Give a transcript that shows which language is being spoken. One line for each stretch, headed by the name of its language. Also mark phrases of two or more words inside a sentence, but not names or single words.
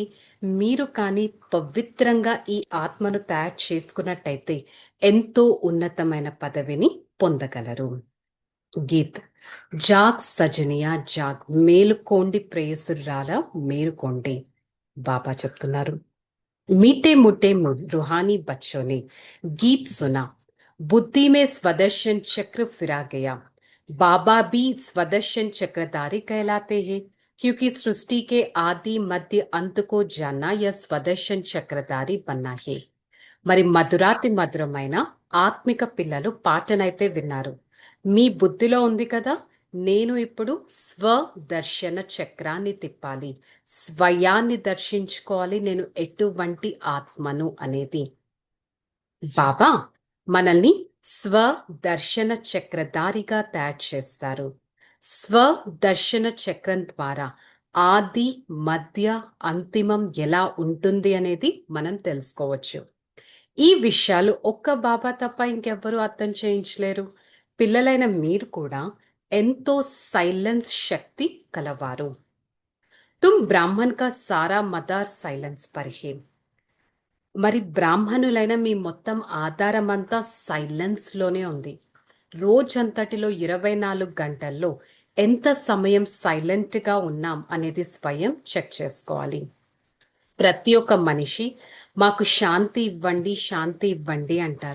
Telugu: మీరు కానీ పవిత్రంగా ఈ ఆత్మను తయారు చేసుకున్నట్టయితే ఎంతో ఉన్నతమైన పదవిని పొందగలరు. గీత్,
Hindi: जाग सजनिया जाग,
Telugu: మేలుకోండి ప్రేయసురాల మేలుకోండి. బాబా చెప్తున్నారు,
Hindi: मीठे मुट्टे रूहानी बच्चों ने गीत सुना, बुद्धि में स्वदर्शन चक्र फिरा गया. बाबा भी स्वदर्शन चक्रधारी कहलाते हैं, क्योंकि सृष्टि के आदि मध्य अंत को जानना यह स्वदर्शन चक्रधारी बनना है.
Telugu: మరి మధురాతి మధురమైన ఆత్మిక పిల్లలు పాటనైతే విన్నారు. మీ బుద్ధిలో ఉంది కదా, నేను ఇప్పుడు స్వదర్శన చక్రాన్ని తిప్పాలి, స్వయాన్ని దర్శించుకోవాలి, నేను ఎటువంటి ఆత్మను అనేది. బాబా మనల్ని స్వదర్శన చక్రధారిగా తయారు చేస్తారు. స్వదర్శన చక్రం ద్వారా ఆది, మధ్య, అంతిమం ఎలా ఉంటుంది అనేది మనం తెలుసుకోవచ్చు. ఈ విషయాలు ఒక్క బాబా తప్ప ఇంకెవ్వరూ అర్థం చేయించలేరు. పిల్లలైన మీరు కూడా ఎంతో సైలెన్స్ శక్తి కలవారు.
Hindi: तुम ब्राह्मण का सारा मदार సైలెన్స్ पर है.
Telugu: మరి బ్రాహ్మణులైన మీ మొత్తం ఆధారం అంతా సైలెన్స్ లోనే ఉంది. రోజంతటిలో 24 గంటల్లో ఎంత సమయం సైలెంట్ గా ఉన్నాం అనేది స్వయం చెక్ చేసుకోవాలి. ప్రతి ఒక్క మనిషి మాకు శాంతి ఇవ్వండి, శాంతి ఇవ్వండి అంటారు.